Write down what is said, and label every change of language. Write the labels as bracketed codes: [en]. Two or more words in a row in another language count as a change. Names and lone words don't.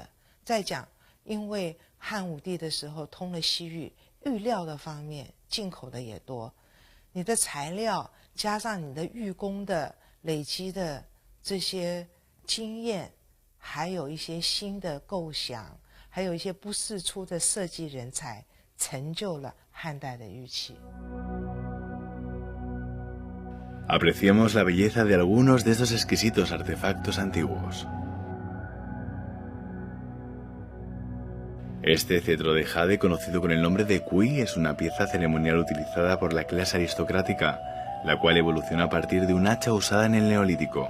[zh] 再讲，因为汉武帝的时候通了西域，玉料的方面进口的也多，你的材料加上你的玉工的累积的这些经验，还有一些新的构想，还有一些不世出的设计人才，成就了汉代的玉器。 [es] Apreciamos la belleza de algunos de estos exquisitos artefactos antiguos. Este cetro de jade, conocido con el nombre de Kui, es una pieza ceremonial utilizada por la clase aristocrática, la cual evolucionó a partir de un hacha usada en el Neolítico.